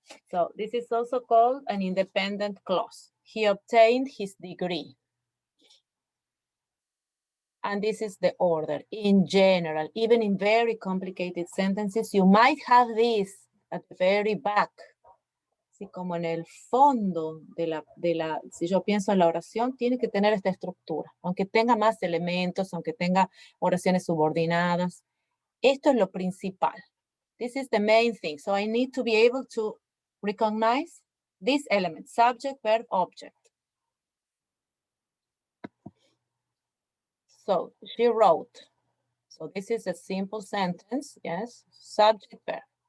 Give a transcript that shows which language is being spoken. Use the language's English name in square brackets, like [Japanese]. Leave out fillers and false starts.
[English] So this is also called an independent clause. He obtained his degree. And this is the order. In general, even in very complicated sentences, you might have this at the very back. [Spanish] Así como en el fondo si yo pienso en la oración, tiene que tener esta estructura. Aunque tenga más elementos, aunque tenga oraciones subordinadas. Esto es lo principal. [English] This is the main thing. So I need to be able to recognize this element, subject, verb, object. So she wrote. So this is a simple sentence, yes, subject, verb.